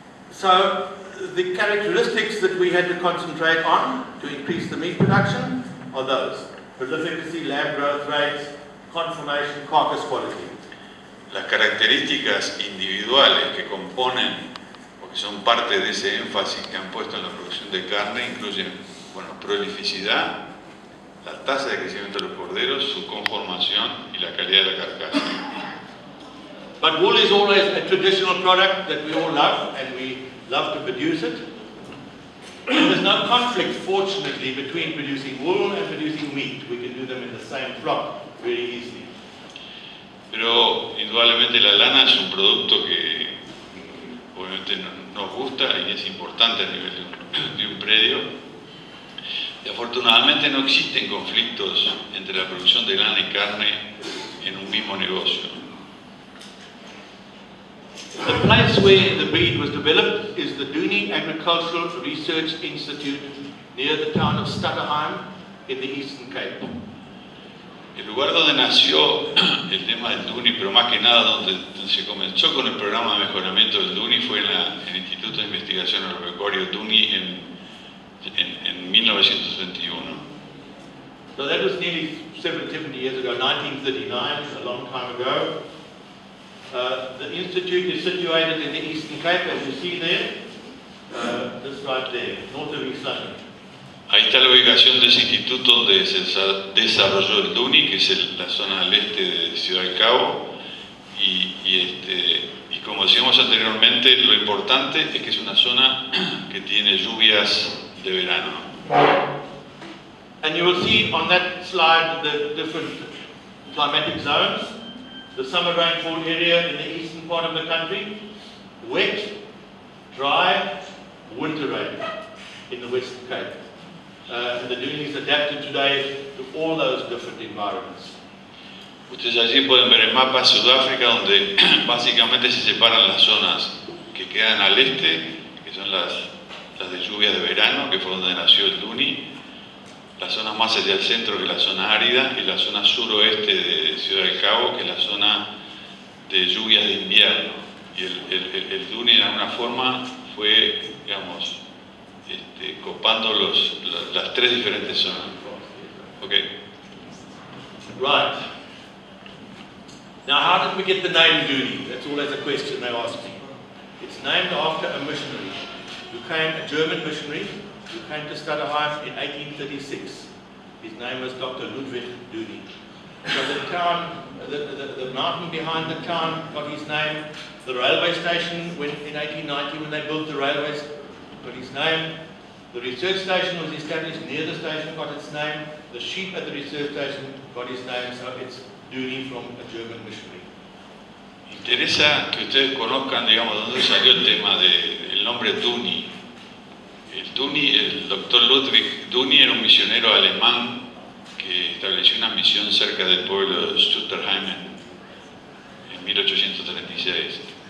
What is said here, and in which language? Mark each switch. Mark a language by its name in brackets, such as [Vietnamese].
[English] So the characteristics that we had to concentrate on to increase the meat production are those: prolificacy, lamb growth rates, conformation, carcass quality. [Spanish] las características individuales que componen o que son parte de ese énfasis que han puesto en la producción de carne incluyen, bueno, prolificidad, la tasa de crecimiento de los corderos, su conformación y la calidad de la carcasa. [English] But wool is always a traditional product that we all love, and we love to produce it. And there's no conflict, fortunately, between producing wool and producing meat. We can do them in the same flock very easily. [Spanish] Pero indudablemente la lana es un producto que obviamente nos gusta y es importante a nivel de un predio. Y afortunadamente no existen conflictos entre la producción de lana y carne en un mismo negocio. [English] The place where the breed was developed is the Dohne Agricultural Research Institute near the town of Stutterheim in the Eastern Cape. [Spanish] El lugar donde nació el tema del Dohne, pero más que nada donde se comenzó con el programa de mejoramiento del Dohne, fue en el Instituto de Investigación Agropecuario Dohne en 1971. [English] So that was nearly 70 years ago, 1939, a long time ago. The institute is situated in the Eastern Cape, as you see there, just right there, north of East London. [Spanish] Ahí está la ubicación de ese instituto donde se desarrolló el Dohne, que es la zona del este de Ciudad del Cabo. Y como decíamos anteriormente, lo importante es que es una zona que tiene lluvias de verano. [English] And you will see on that slide the different climatic zones. The summer rainfall area in the eastern part of the country, wet, dry, winter rain in the Western Cape. And the Dohne is adapted today to all those different environments. [Spanish] Ustedes allí pueden ver el mapa de Sudáfrica, donde básicamente se separan las zonas que quedan al este, que son las de lluvias de verano, que fue donde nació el Dohne, las zonas más hacia el centro, que es la zona árida, y la zona suroeste de Ciudad del Cabo, que es la zona de lluvias de invierno. Y el Dohne en alguna forma fue, digamos, copando las tres diferentes zonas. [English] Okay. Right. Now, how did we get the name Dohne? That's always a question they ask me. It's named after a missionary who came, a German missionary, who came to Stutterheim in 1836. His name was Dr. Ludwig Dohne. So the town, the mountain behind the town got his name. The railway station, in 1890 when they built the railways, got his name. The research station was established near the station, got its name. The sheep at the research station got his name, so it's Dohne from a German missionary. [Spanish] Interesa que ustedes conozcan, digamos, dónde salió el tema del nombre Dohne. El Dohne, el doctor Ludwig Dohne era un misionero alemán que estableció una misión cerca del pueblo de Stutterheim en 1836.